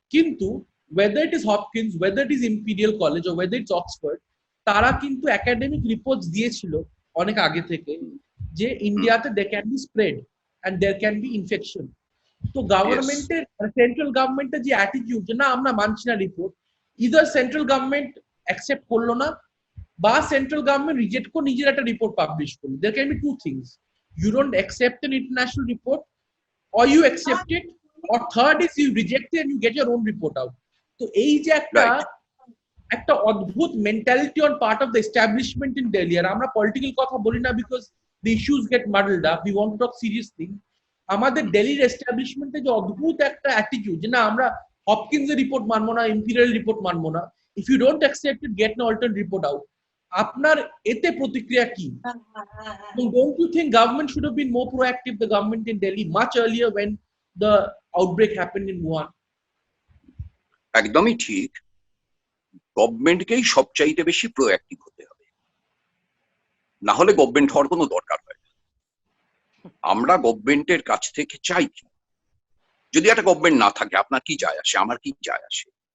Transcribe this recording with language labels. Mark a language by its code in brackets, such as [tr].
[en] কিন্তু whether it is Hopkins, whether it is Imperial College or whether it's Oxford, [bn] তারা কিন্তু academic report দিয়েছিল অনেক আগে থেকে যে ইন্ডিয়াতে [en] They can be spread and there can be infection. [bn] তো গভর্নমেন্টের, সেন্ট্রাল গভর্নমেন্টের যে অ্যাটিটিউড যে না আমরা মানছি না report, either central government accept করলো না, বা সেন্ট্রাল গভর্নমেন্ট রিজেক্ট করে নিজের একটা রিপোর্ট পাবলিশ করলো। [en] There can be two things, you don't accept an international report, or you accept it, or third is you reject it and you get your own report out. [bn] তো এই যে একটা অদ্ভুত mentality [en] on part of the establishment in Delhi, [bn] আর আমরা political কথা বলি না [en] Because the issues get muddled up, we want to talk serious thing. [bn] আমাদের দিল্লির এস্টাবলিশমেন্টে যে অদ্ভুত একটা অ্যাটিটিউড যে না আমরা হপকিন্স এর রিপোর্ট মানবো না, ইম্পিরিয়াল রিপোর্ট মানবো না, [en] If you don't accept it get an alternate report out. [bn] আপনার এতে প্রতিক্রিয়া কি? [en] Don't you think government should have been more proactive, the government in Delhi, much earlier when the outbreak happened in Wuhan? [bn] একদমই ঠিক, গভর্নমেন্টকেই সবচাইতে বেশি proactive হতে হবে, না হলে গভর্নমেন্ট হওয়ার কোনো দরকার হয় না। আমরা গভর্নমেন্টের কাছ থেকে চাই কি? যদি একটা গভর্নমেন্ট না থাকে আপনার কি যায় আসে, আমার কি যায় আসে?